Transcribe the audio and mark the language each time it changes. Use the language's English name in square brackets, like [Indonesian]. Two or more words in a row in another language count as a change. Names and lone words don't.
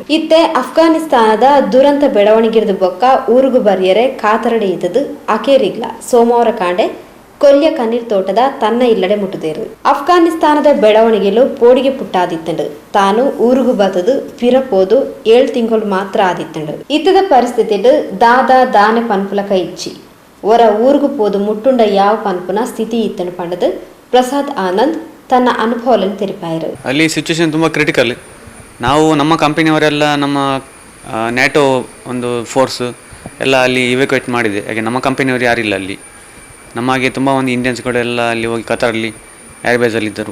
[Tulu] ಇತ್ತೆ ಅಫ್ಘಾನಿಸ್ತಾನದ ದುರಂತ ಬೆಳವಣಿಗೆದ ಬೊಕ್ಕ ಊರುಗು ಬರಿಯರೆ ಕಾತರಡೆ ಇದ್ದದು ಅಕೇರಿಗ್ಲ ಸೋಮವಾರ ಕಾಂಡೆ ಕೊಲ್ಯ ಕಣ್ಣೀರ್ ತೋಟದ ತನ್ನ ಇಲ್ಲಡೆ ಮುಟ್ಟುದೇರು. ಅಫ್ಘಾನಿಸ್ತಾನದ ಬೆಳವಣಿಗೆಲು ಪೋಡಿಗೆ ಪುಟ್ಟಾದಿತ್ತಂಡು ತಾನು ಊರುಗು ಬತ್ತದು ಪಿರಪೋದು 7 ತಿಂಗಳು ಮಾತ್ರ ಆದಿತ್ತಂಡು. ಇತ್ತದ ಪರಿಸ್ಥಿತಿಡ್ ದಾನೆ ಪನ್ಪುಲ ಕೈ ಇಚ್ಚಿ ಒರ ಊರುಗು ಪೋದು ಮುಟ್ಟುಂಡ ಯಾವ ಪನ್ಪುನ ಸ್ಥಿತಿ ಇತ್ತನು ಪಂಡದು ಪ್ರಸಾದ್ ಆನಂದ್ ತನ್ನ ಅನುಭವವನ್ನು ತೆರಿಪಾಯಿರು. [Kannada] ಅಲ್ಲಿ ಸಿಚುವೇಶನ್ ತುಂಬ ಕ್ರಿಟಿಕಲ್. ನಾವು ನಮ್ಮ ಕಂಪನಿಯವರೆಲ್ಲ ನಮ್ಮ ನ್ಯಾಟೋ ಒಂದು ಫೋರ್ಸ್ ಎಲ್ಲ ಅಲ್ಲಿ ಇವ್ಯಾಕ್ಯುಯೇಟ್ ಮಾಡಿದೆ. ಯಾಕೆ ನಮ್ಮ ಕಂಪನಿಯವರು ಯಾರಿಲ್ಲ ಅಲ್ಲಿ. ನಮಗೆ ತುಂಬ ಒಂದು ಇಂಡಿಯನ್ಸ್ಗಳೆಲ್ಲ ಅಲ್ಲಿ ಹೋಗಿ ಕತಾರಲ್ಲಿ ಏರ್ಬೇಸಲ್ಲಿದ್ದರು.